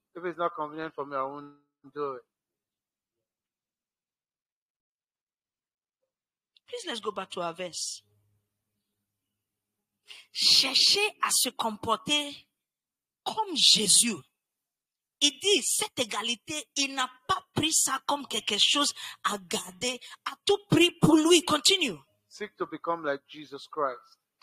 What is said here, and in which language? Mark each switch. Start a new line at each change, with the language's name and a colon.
English: If it's not convenient for me, I won't do it. Please, let's go back to our verse.
French: Cherchez à se comporter comme Jésus. Il dit, cette égalité, il n'a pas pris ça comme quelque chose à garder, à tout prix pour lui.
English: Continue. Seek to become like Jesus Christ.